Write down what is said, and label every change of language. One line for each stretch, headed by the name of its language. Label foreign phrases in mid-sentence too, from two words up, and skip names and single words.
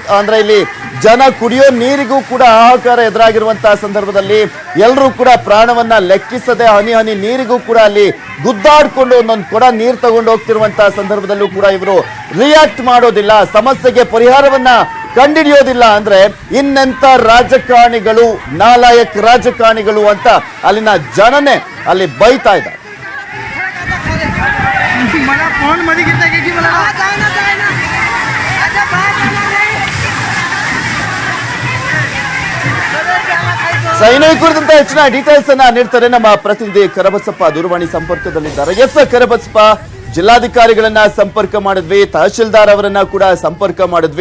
Kannada: ಅಂದ್ರೆ ಇಲ್ಲಿ ಜನ ಕುಡಿಯೋ ನೀರಿಗೂ ಕೂಡ ಹಾಹಾಕಾರ ಎದುರಾಗಿರುವಂತಹ ಸಂದರ್ಭದಲ್ಲಿ ಎಲ್ಲರೂ ಕೂಡ ಪ್ರಾಣವನ್ನ ಲೆಕ್ಕಿಸದೆ ಹನಿ ಹನಿ ನೀರಿಗೂ ಕೂಡ ಅಲ್ಲಿ ಗುದ್ದಾಡ್ಕೊಂಡು ಒಂದೊಂದು ಕೊಡ ನೀರು ತಗೊಂಡು ಹೋಗ್ತಿರುವಂತಹ ಸಂದರ್ಭದಲ್ಲೂ ಕೂಡ ಇವರು ರಿಯಾಕ್ಟ್ ಮಾಡೋದಿಲ್ಲ, ಸಮಸ್ಯೆಗೆ ಪರಿಹಾರವನ್ನ ಕಂಡಿಡಿಯೋದಿಲ್ಲ ಅಂದ್ರೆ ಇನ್ನೆಂತ ರಾಜಕಾರಣಿಗಳು, ನಾಲಾಯಕ್ ರಾಜಕಾರಣಿಗಳು ಅಂತ ಅಲ್ಲಿನ ಜನನೇ ಅಲ್ಲಿ ಬೈತಾ ಇದ್ದಾರೆ.
Marathi: मला फोन मध्ये घेता की मला
Kannada: ಸೈನಿಕ ಕುರಿತಂತೆ ಹೆಚ್ಚಿನ ಡೀಟೇಲ್ಸ್ ಅನ್ನ ನೀಡ್ತಾರೆ ನಮ್ಮ ಪ್ರತಿನಿಧಿ ಕರಬಸಪ್ಪ ದೂರವಾಣಿ ಸಂಪರ್ಕದಲ್ಲಿದ್ದಾರೆ. ಎಸ್ ಕರಬಸಪ್ಪ, ಜಿಲ್ಲಾಧಿಕಾರಿಗಳನ್ನ ಸಂಪರ್ಕ ಮಾಡಿದ್ವಿ, ತಹಶೀಲ್ದಾರ್ ಅವರನ್ನ ಕೂಡ ಸಂಪರ್ಕ ಮಾಡಿದ್ವಿ.